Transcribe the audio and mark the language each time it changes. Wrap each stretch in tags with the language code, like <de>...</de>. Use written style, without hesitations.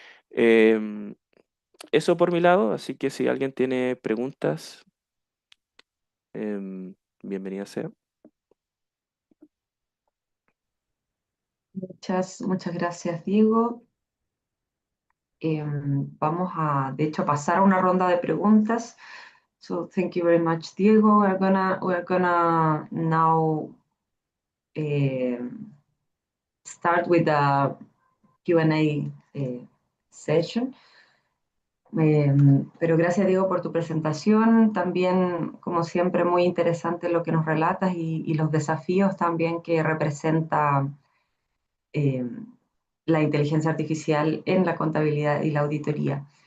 <es>Em, Eso por mi lado, así que si alguien tiene preguntas, bienvenida sea. Muchas gracias, Diego. Vamos a, de hecho, pasar a una ronda de preguntas.</es> <en>So thank you very much, Diego. We're gonna now start with the Q&A session.</en> <es>Pero gracias, Diego, por tu presentación. También, como siempre, muy interesante lo que nos relatas y los desafíos también que representa eh, la inteligencia artificial en la contabilidad y la auditoría.</es>